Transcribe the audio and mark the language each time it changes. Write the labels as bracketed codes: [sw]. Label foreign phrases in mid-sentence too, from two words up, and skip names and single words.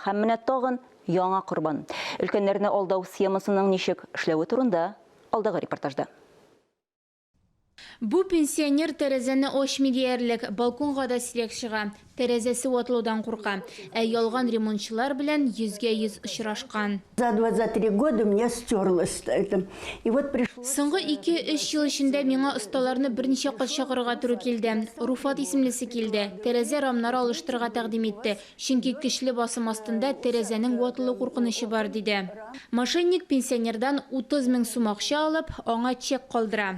[tt] Һәм менә тагын яңа корбан. Өлкәннәрне алдау схемасының ничек эшләве турында алдагы репортажда. Бу пенсионер тәрәзәне ачмый диярлек, балконга да сирәк чыга. Тәрәзәсе ватылудан курка. Ялган ремонтчылар белән 100% очрашкан. [ru] За 23 года мне стерлось это. И вот пришло. [tt] Соңгы 2-3 ел эчендә миңа осталарны берничә кат чакырырга туры килде. Руфат исемлесе килде. Тәрәзә рамнары алыштырырга тәкъдим итте. Чөнки көчле басым астында тәрәзәнең ватылу куркынычы бар диде. Мошенник пенсионердан 30 000 сум акча алып, аңа чек калдыра.